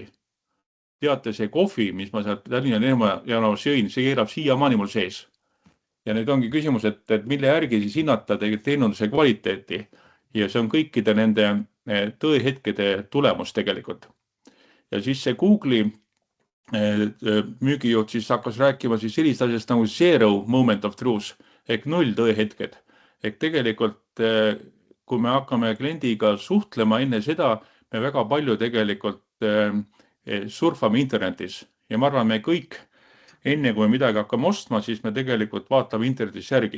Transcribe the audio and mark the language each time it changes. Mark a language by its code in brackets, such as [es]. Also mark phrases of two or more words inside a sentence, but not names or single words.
[et] Teate, see kohvi, mis ma sealt Tallinna lennujaamas jõin, see keerab siiamaani mul sees. Ja nüüd ongi küsimus, et mille järgi siis hinnata teenunduse kvaliteeti. Ja see on kõikide nende tõehetkede tulemus tegelikult. Ja siis see Google'i müügijuht siis hakkas rääkima siis sellist asjast nagu [en] zero moment of truth [et] ehk 0 tõehetked. Ehk tegelikult, kui me hakkame kliendiga suhtlema enne seda, me väga palju tegelikult surfame internetis. Ja ma arvan, me kõik, enne kui me midagi hakkame ostma, siis me tegelikult vaatame internetis järgi.